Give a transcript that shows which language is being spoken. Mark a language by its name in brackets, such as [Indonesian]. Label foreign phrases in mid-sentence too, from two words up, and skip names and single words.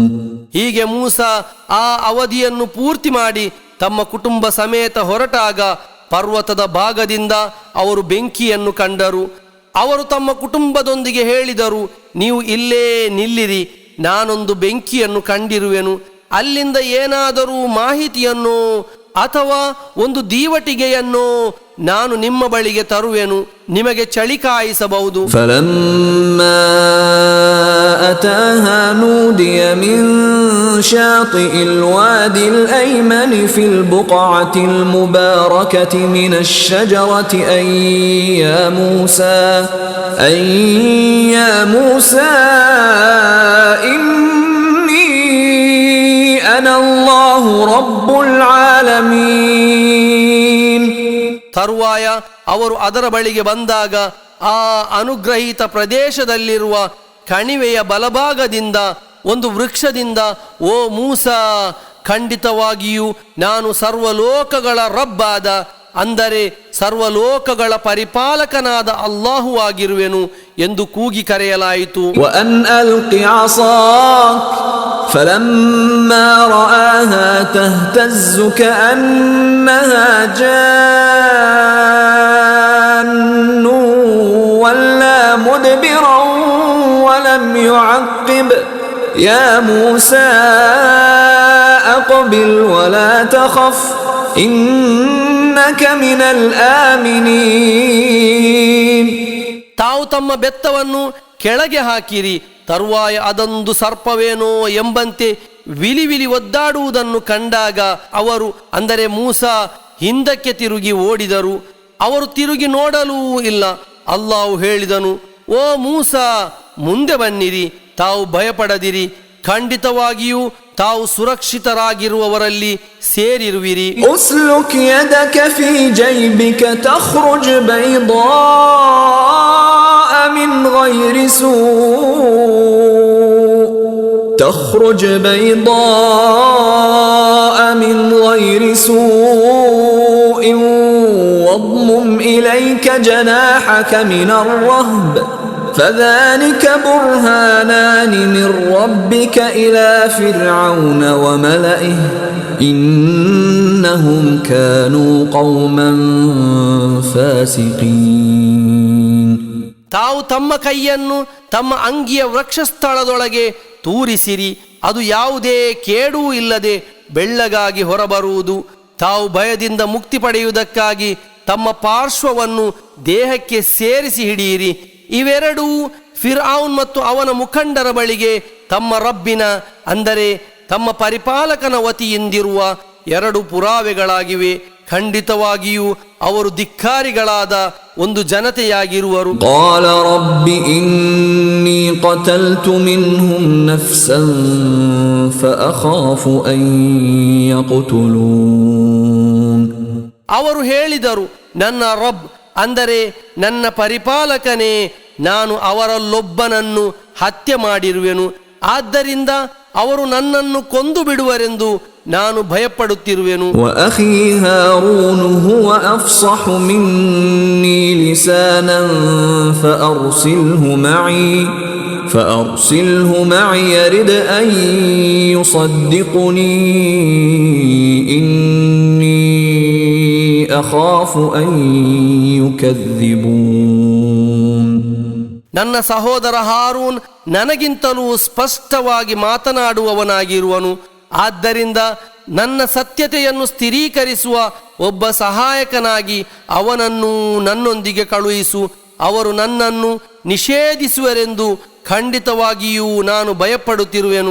[Kannada] ಹೀಗೆ ಮೂಸಾ ಆ ಅವಧಿಯನ್ನು ಪೂರ್ತಿ ಮಾಡಿ ತಮ್ಮ ಕುಟುಂಬ ಸಮೇತ ಹೊರಟಾಗ ಪರ್ವತದ ಭಾಗದಿಂದ ಅವರು ಬೆಂಕಿಯನ್ನು ಕಂಡರು. ಅವರು ತಮ್ಮ ಕುಟುಂಬದೊಂದಿಗೆ ಹೇಳಿದರು, ನೀವು ಇಲ್ಲೇ ನಿಲ್ಲಿರಿ, ನಾನೊಂದು ಬೆಂಕಿಯನ್ನು ಕಂಡಿರುವೆನು. ಅಲ್ಲಿಂದ ಏನಾದರೂ ಮಾಹಿತಿಯನ್ನು ಅಥವಾ ಒಂದು ದೀವಟಿಗೆಯನ್ನು ನಾನು ನಿಮ್ಮ ಬಳಿಗೆ ತರುವೆನು, ನಿಮಗೆ ಚಳಿ ಕಾಯಿಸಬಹುದು. [Arabic] فلما أتاها نودي من شاطئ الوادي الأيمن في البقعة المباركة من الشجرة أن يا موسى إني أنا الله رب العالمين. [Kannada] ತರುವಾಯ ಅವರು ಅದರ ಬಳಿಗೆ ಬಂದಾಗ ಆ ಅನುಗ್ರಹಿತ ಪ್ರದೇಶದಲ್ಲಿರುವ ಕಣಿವೆಯ ಬಲಭಾಗದಿಂದ ಒಂದು ವೃಕ್ಷದಿಂದ, ಓ ಮೂಸಾ, ಖಂಡಿತವಾಗಿಯೂ ನಾನು ಸರ್ವಲೋಕಗಳ ರಬ್ಬಾದ, ಅಂದರೆ ಸರ್ವಲೋಕಗಳ ಪರಿಪಾಲಕನಾದ ಅಲ್ಲಾಹು ಆಗಿರುವೆನು ಎಂದು ಕೂಗಿ ಕರೆಯಲಾಯಿತು. [Arabic] وأن ألق عصاك فلما رآها تهتز كأنها جان ولا مدبرا ولم يعقب يا موسى أقبل ولا تخف إنك من الآمنين. [Kannada] ತಾವು ತಮ್ಮ ಬೆತ್ತವನ್ನು ಕೆಳಗೆ ಹಾಕಿರಿ. ತರುವಾಯ ಅದೊಂದು ಸರ್ಪವೇನೋ ಎಂಬಂತೆ ವಿಲಿ ಒದ್ದಾಡುವುದನ್ನು ಕಂಡಾಗ ಅವರು, ಅಂದರೆ ಮೂಸಾ, ಹಿಂದಕ್ಕೆ ತಿರುಗಿ ಓಡಿದರು. ಅವರು ತಿರುಗಿ ನೋಡಲೂ ಇಲ್ಲ. ಅಲ್ಲಾಹು ಹೇಳಿದನು, ಓ ಮೂಸಾ, ಮುಂದೆ ಬನ್ನಿರಿ, ತಾವು ಭಯಪಡದಿರಿ, ಖಂಡಿತವಾಗಿಯೂ ತಾವು ಸುರಕ್ಷಿತರಾಗಿರುವವರಲ್ಲಿ ಸೇರಿರುವಿರಿ. [Arabic] أسلك يدك في جيبك تخرج بيضاء من غير سوء واضمم إليك جناحك من الرهب فذلك برهانان من ربك إلى فرعون وملئه إنهم كانوا قوما فاسقين. [Kannada] ತಾವು ತಮ್ಮ ಕೈಯನ್ನು ತಮ್ಮ ಅಂಗಿಯ ವೃಕ್ಷಸ್ಥಳದೊಳಗೆ ತೂರಿಸಿರಿ. ಅದು ಯಾವುದೇ ಕೇಡೂ ಇಲ್ಲದೆ ಬೆಳ್ಳಗಾಗಿ ಹೊರಬರುವುದು. ತಾವು ಭಯದಿಂದ ಮುಕ್ತಿ ಪಡೆಯುವುದಕ್ಕಾಗಿ ತಮ್ಮ ಪಾರ್ಶ್ವವನ್ನು ದೇಹಕ್ಕೆ ಸೇರಿಸಿ ಹಿಡಿಯಿರಿ. ಇವೆರಡೂ ಫಿರ್ಔನ್ ಮತ್ತು ಅವನ ಮುಖಂಡರ ಬಳಿಗೆ ತಮ್ಮ ರಬ್ಬಿನ, ಅಂದರೆ ತಮ್ಮ ಪರಿಪಾಲಕನ ವತಿಯಿಂದಿರುವ ಎರಡು ಪುರಾವೆಗಳಾಗಿವೆ. ಖಂಡಿತವಾಗಿಯೂ ಅವರು ಧಿಕ್ಕಾರಿಗಳಾದ ಒಂದು ಜನತೆಯಾಗಿರುವರು. [Arabic] قال رب إني قتلت منهم نفسا فأخاف أن يقتلون. [Kannada] ಅವರು ಹೇಳಿದರು, ನನ್ನ ರಬ್, ಅಂದರೆ ನನ್ನ ಪರಿಪಾಲಕನೇ, ನಾನು ಅವರಲ್ಲೊಬ್ಬನನ್ನು ಹತ್ಯೆ ಮಾಡಿರುವೆನು, ಆದ್ದರಿಂದ ಅವರು ನನ್ನನ್ನು ಕೊಂದು ಬಿಡುವರೆಂದು ನಾನು ಭಯಪಡುತ್ತಿರುವೆನು. [Arabic] وأخي هارون هو أفصح مني لسانا فأرسله معي يرد أن يصدقني إني أخاف أن يكذبون. [Kannada] ನನ್ನ ಸಹೋದರ ಹಾರೂನ್ ನನಗಿಂತಲೂ ಸ್ಪಷ್ಟವಾಗಿ ಮಾತನಾಡುವವನಾಗಿರುವನು. ಆದ್ದರಿಂದ ನನ್ನ ಸತ್ಯತೆಯನ್ನು ಸ್ಥಿರೀಕರಿಸುವ ಒಬ್ಬ ಸಹಾಯಕನಾಗಿ ಅವನನ್ನು ನನ್ನೊಂದಿಗೆ ಕಳುಹಿಸು. ಅವರು ನನ್ನನ್ನು ನಿಷೇಧಿಸುವರೆಂದು ಖಂಡಿತವಾಗಿಯೂ ನಾನು ಭಯಪಡುತ್ತಿರುವೆನು.